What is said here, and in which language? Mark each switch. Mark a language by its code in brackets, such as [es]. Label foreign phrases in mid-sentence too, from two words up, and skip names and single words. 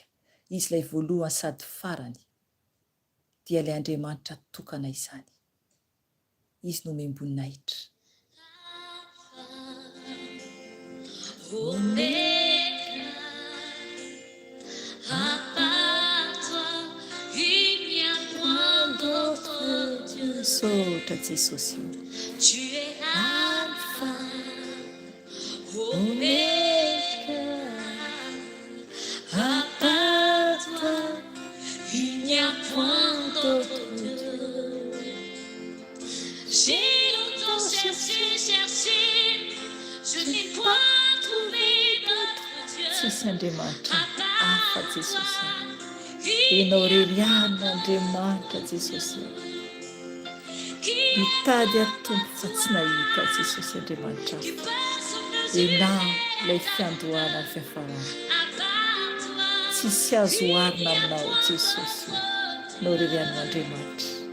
[mg] Izy ilay voalohany sady farany dia ilay Andriamanitra tokana izany, izy no omem-boninahitra. Saotra Jesosy, [fr] tu es alpha, omega, à part toi, il n'y a point d'autre Dieu. J'ai longtemps cherché, je n'ai point trouvé d'autre Dieu. [mg] Tsisy Andriamanitra hafa Jesosy, ianao irery ihany Andriamanitra Jesosy. Mitady atompo fa tsy nahita Jesosy Andriamanitra hafa. Ianao ilay fiandohana ny fiafarana, tsisy azo oharina aminao Jesosy, ianao irery ihany Andriamanitra.